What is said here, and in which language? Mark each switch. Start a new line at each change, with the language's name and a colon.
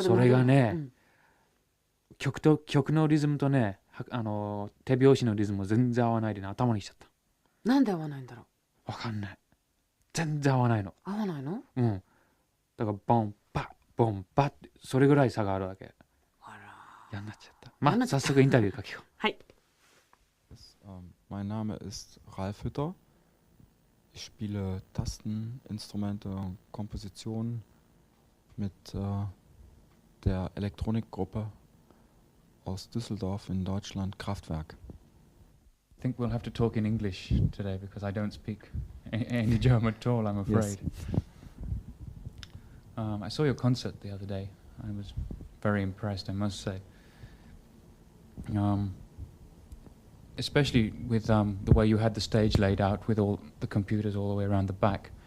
Japanese: それがね、曲のリズムとね、手拍子のリズムも全然合わないでね、頭にきちゃった。なんで合わないんだろう？わかんない。全然合わないの。合わないの？だからボンパッボンパッってそれぐらい差があるわけ。あら、嫌になっちゃった。まあ早速インタビュー書きよう。はい。
German: Mein Name ist Ralf Hütter. Ich spiele Tasteninstrumente und Kompositionen mit der Elektronikgruppe aus Düsseldorf in Deutschland, Kraftwerk.
English: I think we'll have to talk in English today because I don't speak any German at all, I'm afraid. I saw your concert the other day. I was very impressed, I must say. Especially with the way you had the stage laid out with all the computers all the way around the back.